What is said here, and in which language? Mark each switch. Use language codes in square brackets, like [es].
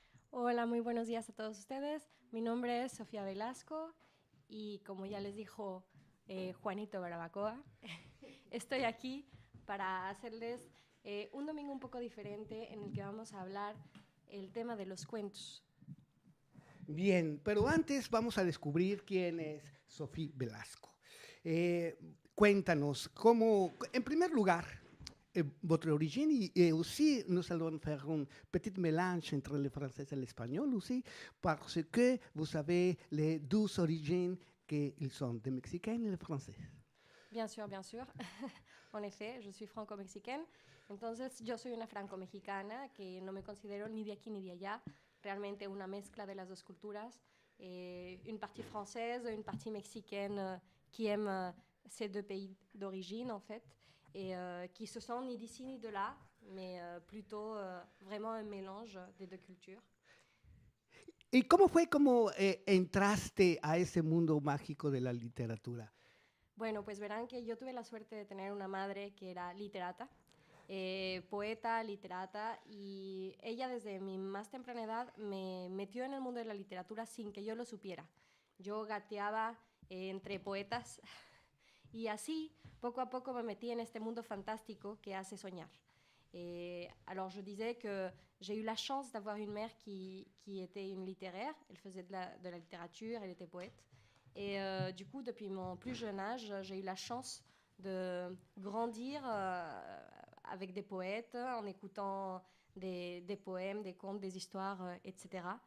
[es] Hola, muy buenos días a todos ustedes. Mi nombre es Sofía Velasco y como ya les dijo Juanito Barabacoa, estoy aquí para hacerles un domingo un poco diferente en el que vamos a hablar el tema de los cuentos. Bien, pero antes vamos a descubrir quién es Sofía Velasco. Cuéntanos, cómo, en primer lugar, [fr] votre origine et aussi nous allons faire un petit mélange entre le français et l'espagnol aussi parce que vous avez les deux origines qu'ils sont le mexicain et le français. Bien sûr, bien sûr. En effet, je suis franco-mexicaine. [es] Entonces, yo soy una franco-mexicana que no me considero ni de aquí ni de allá. Realmente una mezcla de las dos culturas. [fr] Une partie française, une partie mexicaine qui aime ces deux pays d'origine, en fait. Et qui se sont ni d'ici ni de là, mais plutôt vraiment un mélange des deux cultures. [es] ¿Y cómo fue cómo entraste a ese mundo mágico de la literatura? Bueno, pues verán que yo tuve la suerte de tener una madre que era literata, poeta, literata, y ella desde mi más temprana edad me metió en el mundo de la literatura sin que yo lo supiera. Yo gateaba entre poetas y así poco a poco me metí en este mundo fantástico que hace soñar. [fr] Alors je disais que j'ai eu la chance d'avoir une mère qui était une littéraire, elle faisait de la littérature, elle était poète. Et du coup, depuis mon plus jeune âge, j'ai eu la chance de grandir avec des poètes, en écoutant des poèmes, des contes, des histoires, etc.